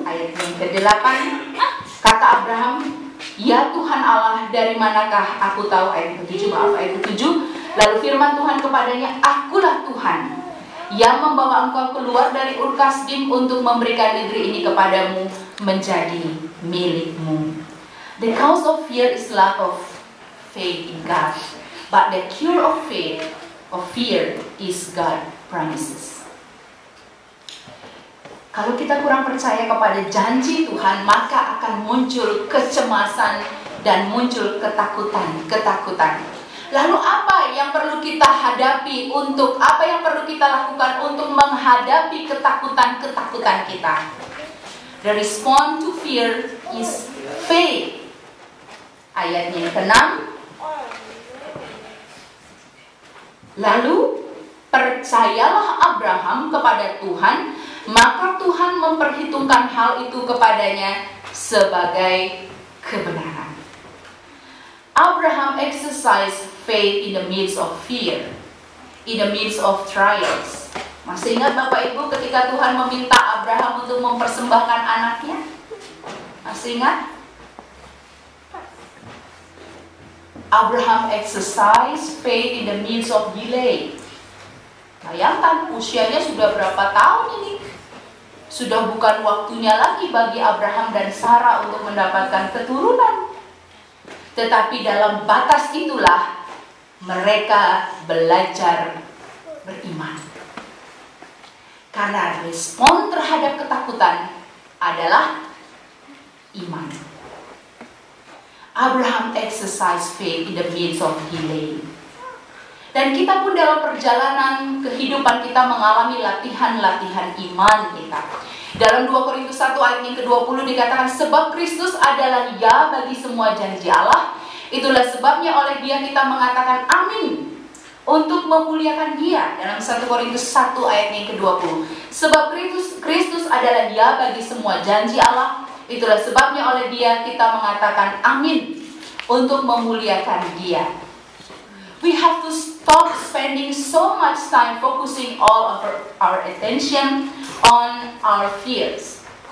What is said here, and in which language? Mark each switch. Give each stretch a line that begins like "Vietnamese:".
Indonesian: Ayat yang ke-8, kata Abraham, "Ya Tuhan Allah, dari manakah aku tahu?" Ayat ke-7, ayat ke-7. Lalu firman Tuhan kepadanya, "Akulah Tuhan yang membawa engkau keluar dari Ur Kasdim untuk memberikan negeri ini kepadamu menjadi milikmu."
English: The cause of fear is lack of faith in God, but the cure of faith, of fear, is God promises.
Indonesian: Kalau kita kurang percaya kepada janji Tuhan, maka akan muncul kecemasan dan muncul ketakutan. Lalu apa yang perlu kita hadapi apa yang perlu kita lakukan untuk menghadapi ketakutan kita?
English: The response to fear is faith.
Indonesian: Ayatnya yang ke-6. Lalu percayalah Abraham kepada Tuhan, maka Tuhan memperhitungkan hal itu kepadanya sebagai kebenaran.
English: Abraham exercised faith in the midst of fear, in the midst of trials.
Indonesian: Masih ingat Bapak Ibu ketika Tuhan meminta Abraham untuk mempersembahkan anaknya? Masih ingat?
English: Abraham exercised faith in the midst of delay.
Indonesian: Bayangkan usianya sudah berapa tahun ini? Sudah bukan waktunya lagi bagi Abraham dan Sarah untuk mendapatkan keturunan. Tetapi dalam batas itulah mereka belajar beriman. Karena respon terhadap ketakutan adalah iman.
English: Abraham exercised faith in the midst of delay.
Indonesian: Dan kita pun dalam perjalanan kehidupan kita mengalami latihan-latihan iman kita. Dalam 2 Korintus 1 ayat yang ke-20 dikatakan, "Sebab Kristus adalah ya bagi semua janji Allah. Itulah sebabnya oleh Dia kita mengatakan amin untuk memuliakan Dia." Dalam 1 Korintus 1 ayat yang ke-20. "Sebab Kristus adalah ya bagi semua janji Allah. Itulah sebabnya oleh Dia kita mengatakan amin untuk memuliakan Dia."
English: We have to stop spending so much time focusing all of our attention on our fears.